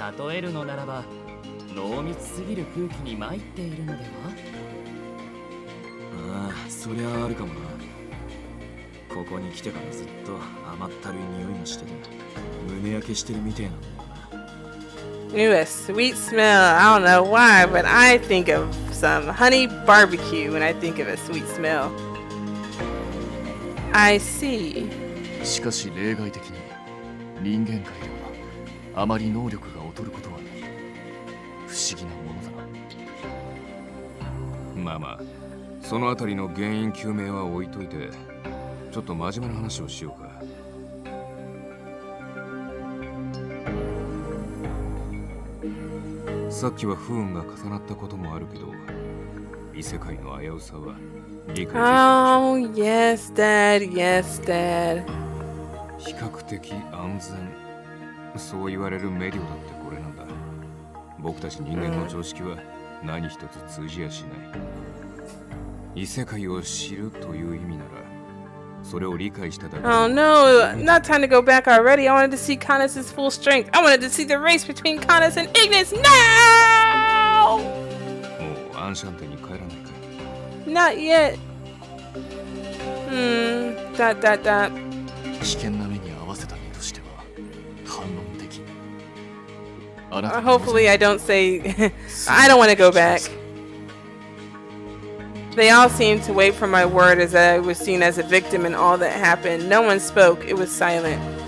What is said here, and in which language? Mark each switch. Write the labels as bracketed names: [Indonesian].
[Japanese] 例えるのならば、濃密すぎる空気に参っているのでは？ああ、そりゃあるかもな。ここに来てからずっと甘ったるい匂いがしてて、胸焼けしてるみてえなんだよな。 [English] Ooh, a sweet smell. I don't know why, but I think of some honey barbecue when I think of a sweet smell. I see. [Japanese] しかし例外的に人間界ではあまり能力が劣ることはない。不思議なものだな。まあまあ、そのあたりの原因究明は置いといて、ちょっと真面目な話をしようか。さっきは不運が重なったこともあるけど、異世界の危うさは理解できた。 [English] Oh, yes, Dad. Yes, Dad. [Japanese] 比較的安全、そう言われるメディオだってこれなんだ。僕たち人間の常識は何一つ通じやしない。異世界を知るという意味なら、それを理解しただけ。 [English] Oh no, not time to go back already. I wanted to see Canus's full strength. I wanted to see the race between Canus and Ignis. No! [Japanese] もうアンシャンテに帰らないかい？ [English] Not yet. Dot. [Japanese] 危険な目に遭わせた身としては反論的。あなた [English] Hopefully I don't say I don't want to go back. They all seemed to wait for my word as I was seen as a victim in all that happened. No one spoke. It was silent.